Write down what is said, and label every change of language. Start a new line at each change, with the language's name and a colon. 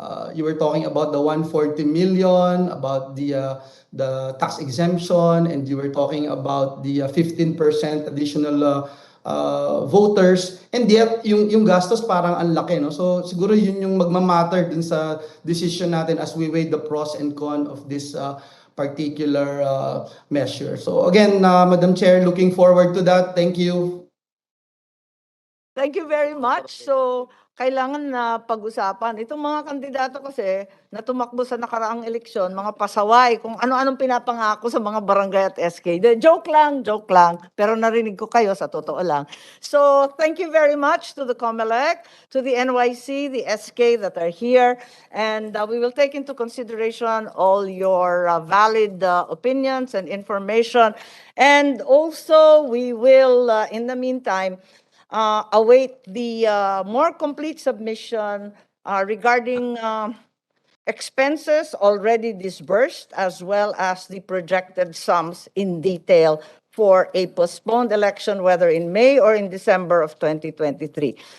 English: You were talking about the 140 million, about the tax exemption, and you were talking about the 15% additional voters, and yet
Filipino: yung gastos parang ang laki, no? So siguro yun yung magmamatter dun sa decision natin
English: as we weigh the pros and cons of this particular measure. So again, Madam Chair, looking forward to that. Thank you. Thank you very much. So,
Filipino: kailangan na pag-usapan. Itong mga kandidato kasi na tumakbo sa nakaraang eleksyon, mga pasaway, kung ano-anong pinapangako sa mga barangay at SK. Joke lang, joke lang. Pero narinig ko kayo sa totoo lang.
English: So, thank you very much to the COMELEC, to the NYC, the SK that are here. And we will take into consideration all your valid opinions and information. And also, we will, in the meantime, await the more complete submission regarding expenses already disbursed as well as the projected sums in detail for a postponed election, whether in May or in December of 2023.